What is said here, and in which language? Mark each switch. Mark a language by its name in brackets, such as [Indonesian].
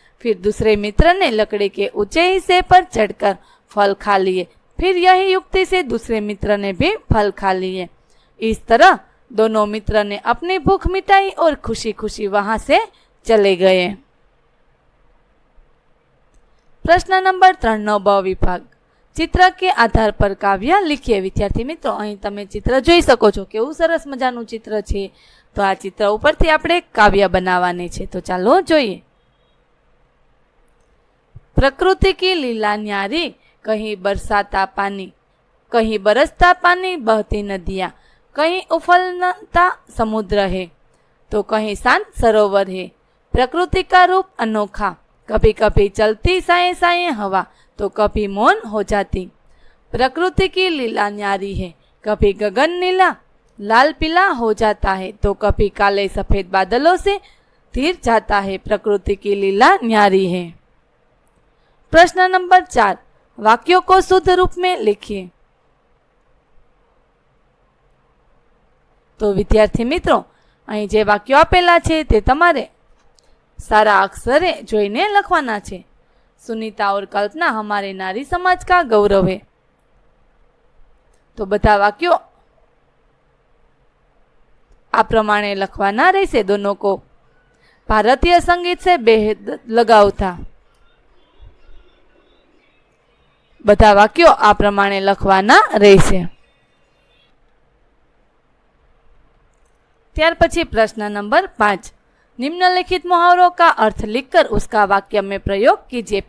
[Hindi] फिर दूसरे मित्र ने लकड़ी के ऊंचे हिस्से पर चढ़कर फल खा लिए। फिर यही युक्ति से दूसरे मित्र ने भी फल खा लिए। इस तरह दोनों मित्र ने अपनी भूख मिटाई और खुशी खुशी वहां से चले गए। प्रश्न नंबर 3 [Gujarati] નો બ વિભાગ, ચિત્ર કે આધાર પર કાવ્ય લખીએ। વિદ્યાર્થી મિત્રો, અહીં તમે ચિત્ર જોઈ શકો છો, કેવું સરસ મજાનું ચિત્ર છે। તો આ ચિત્ર ઉપરથી આપણે કાવ્ય બનાવવાની છે। તો ચાલો જોઈએ। [Hindi] प्रकृति की लीला न्यारी, कहीं बरसाता पानी, कहीं बरसता पानी बहती नदियाँ, कहीं उफलता समुद्र है तो कहीं शांत सरोवर है। प्रकृति का रूप अनोखा, कभी कभी चलती साए साए हवा तो कभी मौन हो जाती। प्रकृति की लीला न्यारी है, कभी गगन नीला लाल पीला हो जाता है तो कभी काले सफेद बादलों से घिर जाता है। प्रकृति की लीला न्यारी है। प्रश्न नंबर 4, वाक्यों को शुद्ध रूप में लिखिए। तो विद्यार्थी मित्रों, [Gujarati] અહીં જે વાક્યો આપેલા છે તે તમારે સારા અક્ષરે જોઈને લખવાના છે। [Hindi] सुनीता और कल्पना हमारे नारी समाज का गौरव है। [Gujarati] तो બધા વાક્યો આ પ્રમાણે લખવાના રહેશે। [Hindi] दोनों को भारतीय संगीत से बेहद लगाव था। [Gujarati] બધા વાક્યો આ પ્રમાણે લખવાના રહેશે। ત્યાર પછી [Hindi] प्रश्न नंबर 5, निम्नलिखित मुहावरों का अर्थ लिखकर उसका वाक्य में प्रयोग कीजिए।